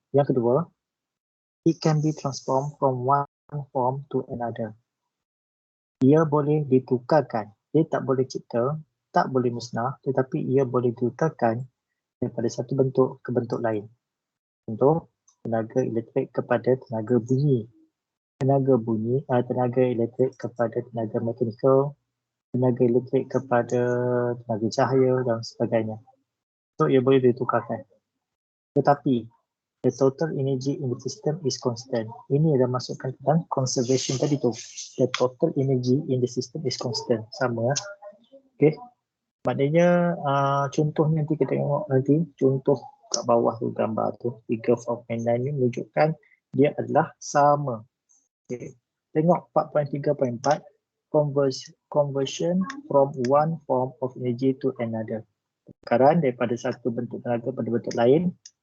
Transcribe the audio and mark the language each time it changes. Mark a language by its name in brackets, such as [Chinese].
[Malay] Yang kedua, [English] it can be transformed from one form to another. [Malay] Ia boleh ditukarkan. Dia tak boleh cipta, tak boleh musnah, tetapi ia boleh ditukarkan daripada satu bentuk ke bentuk lain. Contoh, tenaga elektrik kepada tenaga bunyi. Tenaga elektrik kepada tenaga mekanikal, tenaga elektrik kepada tenaga cahaya dan sebagainya. So, ia boleh ditukarkan. [English] Tetapi, the total energy in the system is constant. [Malay] Ini dah masukkan tentang conservation tadi tu. [English] The total energy in the system is constant. [Malay] Sama. Okay. Maknanya contohnya nanti kita tengok nanti. Contoh kat bawah tu gambar tu. Figure 4.9 ni menunjukkan dia adalah sama. Okay. Tengok 4.3.4. [English] Conversion from one form of energy to another. [Malay] Pertukaran daripada satu bentuk tenaga pada bentuk lain.